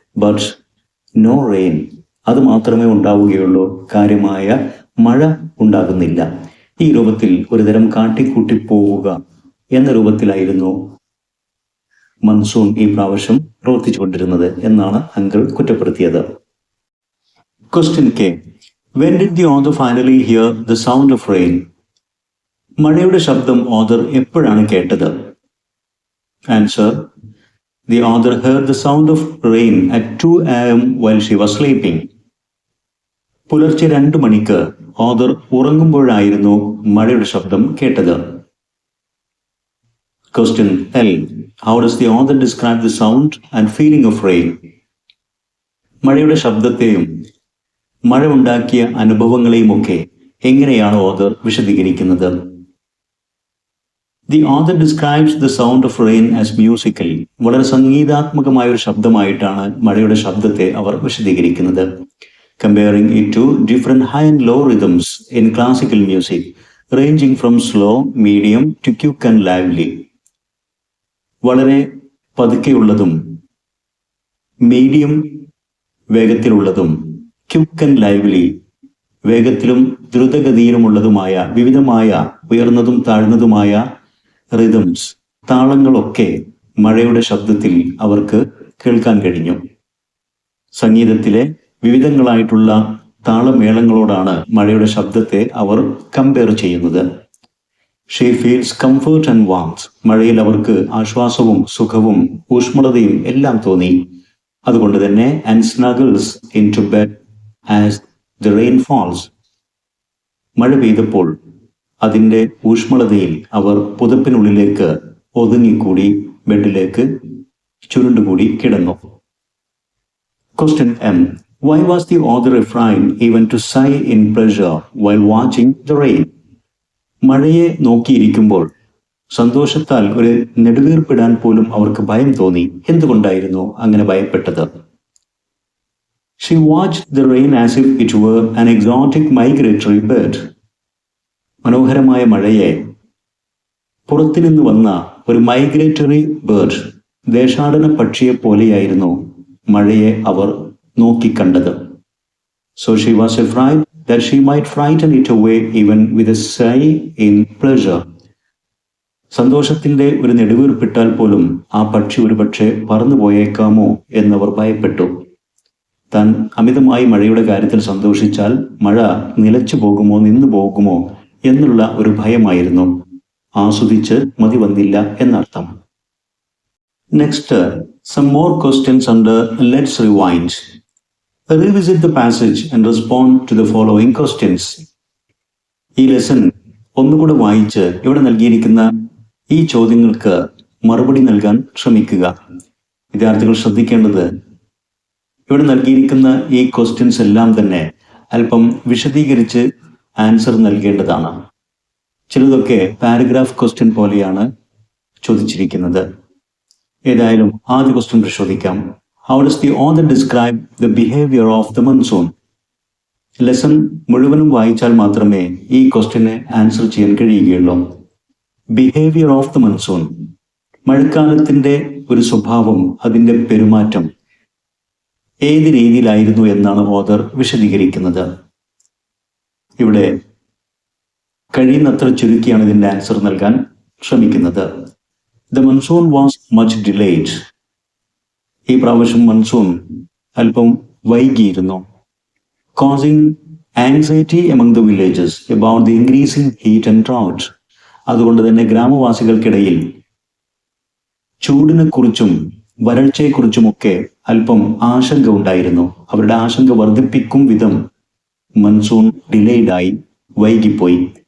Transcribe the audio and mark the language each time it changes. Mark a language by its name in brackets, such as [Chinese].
[English] but no rain, [Malayalam] അത് മാത്രമേ ഉണ്ടാവുകയുള്ളൂ, കാര്യമായ മഴ ഉണ്ടാകുന്നില്ല. ഈ രൂപത്തിൽ ഒരുതരം കാട്ടിക്കൂട്ടിപ്പോവുക എന്ന രൂപത്തിലായിരുന്നു മൺസൂൺ ഈ പ്രാവശ്യം പ്രവർത്തിച്ചുകൊണ്ടിരുന്നത് എന്നാണ് uncle കുറ്റപ്പെടുത്തിയത്. [English] Question K. When did the author finally hear the sound of rain? [Malayalam] മഴയുടെ ശബ്ദം ഓഥർ എപ്പോഴാണ് കേട്ടത്? [English] Answer. The author heard the sound of rain at 2 a.m. while she was sleeping. [Malayalam] പുലർച്ചെ 2 മണിക്ക് ഓഥർ ഉറങ്ങുമ്പോഴായിരുന്നു മഴയുടെ ശബ്ദം കേട്ടത്. [English] Question L. How does the author describe the sound and feeling of rain? [Malayalam] മഴയുടെ ശബ്ദത്തെയും മഴ ഉണ്ടാക്കിയ അനുഭവങ്ങളെയുമൊക്കെ എങ്ങനെയാണ് ഓഥർ വിശദീകരിക്കുന്നത്? [English] The author describes the sound of rain as musical. [Malayalam] വളരെ സംഗീതാത്മകമായ ഒരു ശബ്ദമായിട്ടാണ് മഴയുടെ ശബ്ദത്തെ അവർ വിശദീകരിക്കുന്നത്. [English] comparing it to different high and low rhythms in classical music, ranging from slow, medium to quick and lively. [Malayalam] വളരെ പതുക്കെയുള്ളതും മീഡിയം വേഗത്തിലുള്ളതും [English] quick and lively [Malayalam] വേഗത്തിലും ദ്രുതഗതിയിലുമുള്ളതുമായ വിവിധമായ ഉയർന്നതും താഴ്ന്നതുമായ rhythms താളങ്ങളൊക്കെ മഴയുടെ ശബ്ദത്തിൽ അവർക്ക് കേൾക്കാൻ കഴിഞ്ഞു. സംഗീതത്തിലെ വിവിധങ്ങളായിട്ടുള്ള താളമേളങ്ങളോടാണ് മഴയുടെ ശബ്ദത്തെ അവർ കമ്പയർ ചെയ്യുന്നത്. [English] She feels comfort and warmth. [Malayalam] മഴയിൽ അവർക്ക് ആശ്വാസവും സുഖവും ഊഷ്മളതയും എല്ലാം തോന്നി. അതുകൊണ്ട് തന്നെ [English] And snuggles into bed as the rain falls. [Malayalam] മഴ പെയ്തപ്പോൾ അതിൻ്റെ ഊഷ്മളതയിൽ അവർ പുതപ്പിനുള്ളിലേക്ക് ഒതുങ്ങിക്കൂടി ബെഡിലേക്ക് ചുരുണ്ടുകൂടി കിടന്നു. [English] Question M. Why was the author afraid even to sigh in pleasure while watching the rain? [Malayalam] മഴയെ നോക്കിയിരിക്കുമ്പോൾ സന്തോഷത്താൽ ഒരു നെടുവീർപ്പിടാൻ പോലും അവർക്ക് ഭയം തോന്നി. എന്തുകൊണ്ടായിരുന്നു അങ്ങനെ ഭയപ്പെട്ടത്? [English] She watched the rain as if it were an exotic migratory bird. [Malayalam] മനോഹരമായ മഴയെ പുറത്തുനിന്ന് വന്ന ഒരു മൈഗ്രേറ്ററി ബേർഡ്, ദേശാടന പക്ഷിയെ പോലെയായിരുന്നു മഴയെ അവർ നോക്കിക്കണ്ടത്. [English] So she was afraid that she might frighten it away even with a sigh in pleasure. [Malayalam] സന്തോഷത്തിന്റെ ഒരു നെടുവീർപ്പിട്ടാൽ പോലും ആ പക്ഷി ഒരുപക്ഷെ പറന്നു പോയേക്കാമോ എന്നവർ ഭയപ്പെട്ടു. താൻ അമിതമായി മഴയുടെ കാര്യത്തിൽ സന്തോഷിച്ചാൽ മഴ നിലച്ചു പോകുമോ നിന്നു പോകുമോ എന്നുള്ള ഒരു ഭയമായിരുന്നു. ആസ്വദിച്ച് മതി വന്നില്ല എന്നർത്ഥം. [English] Next, some more questions under Let's Rewind. Revisit the passage and respond to the following questions. [Malayalam] ഈ ലെസൺ ഒന്നുകൂടെ വായിച്ച് ഇവിടെ നൽകിയിരിക്കുന്ന ഈ ചോദ്യങ്ങൾക്ക് മറുപടി നൽകാൻ ശ്രമിക്കുക. വിദ്യാർത്ഥികൾ ശ്രദ്ധിക്കേണ്ടത്, ഇവിടെ നൽകിയിരിക്കുന്ന ഈ ക്വസ്റ്റ്യൻസ് എല്ലാം തന്നെ അല്പം വിശദീകരിച്ച് ആൻസർ നൽകേണ്ടതാണ്. ചിലതൊക്കെ പാരഗ്രാഫ് ക്വസ്റ്റ്യൻ പോലെയാണ് ചോദിച്ചിരിക്കുന്നത്. ഏതായാലും ആദ്യ ക്വസ്റ്റ്യൻ പരിശോധിക്കാം. [English] How does the author describe the behavior of the monsoon? [Malayalam] Lesson മുഴുവനും വായിച്ചാൽ മാത്രമേ ഈ ക്വസ്റ്റ്യന് ആൻസർ ചെയ്യാൻ കഴിയുകയുള്ളൂ. [English] behaviour of the monsoon, [Malayalam] മഴക്കാലത്തിന്റെ ഒരു സ്വഭാവം, അതിൻ്റെ പെരുമാറ്റം ഏത് രീതിയിലായിരുന്നു എന്നാണ് ഓഥർ വിശദീകരിക്കുന്നത്. ഇവിടെ കഴിയുന്നത്ര ചുരുക്കിയാണ് ഇതിൻ്റെ ആൻസർ നൽകാൻ ശ്രമിക്കുന്നത്. [English] The monsoon was much delayed. [Malayalam] ഈ പ്രാവശ്യം മൺസൂൺ അല്പം വൈകിയിരുന്നു. [English] Causing anxiety among the villagers about the increasing heat and drought. [Malayalam] അതുകൊണ്ട് തന്നെ ഗ്രാമവാസികൾക്കിടയിൽ ചൂടിനെ കുറിച്ചും വരൾച്ചയെക്കുറിച്ചുമൊക്കെ അല്പം ആശങ്ക ഉണ്ടായിരുന്നു. അവരുടെ ആശങ്ക വർദ്ധിപ്പിക്കും വിധം മൺസൂൺ ഡിലേഡായി, വൈകിപ്പോയി.